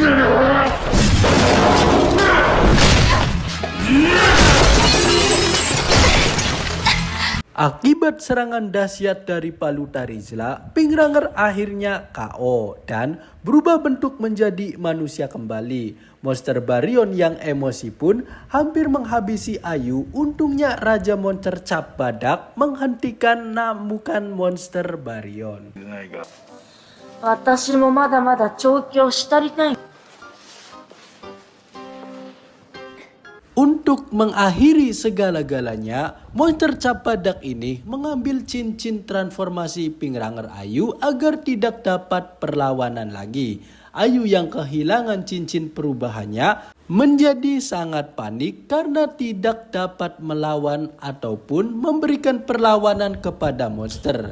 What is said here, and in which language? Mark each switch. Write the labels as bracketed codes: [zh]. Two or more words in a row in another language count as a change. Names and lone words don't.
[id] Akibat serangan dahsyat dari Paluta Rizla, Pingranger akhirnya KO dan berubah bentuk menjadi manusia kembali. Monster Baryon yang emosi pun hampir menghabisi Ayu. Untungnya Raja Monster Cap Badak menghentikan namukan Monster Baryon. [ja] 私もまだまだ調教したりたい。 [id] Untuk mengakhiri segala-galanya, Monster Cap Badak ini mengambil cincin transformasi Pingranger Ayu agar tidak dapat perlawanan lagi. Ayu yang kehilangan cincin perubahannya menjadi sangat panik karena tidak dapat melawan ataupun memberikan perlawanan kepada monster.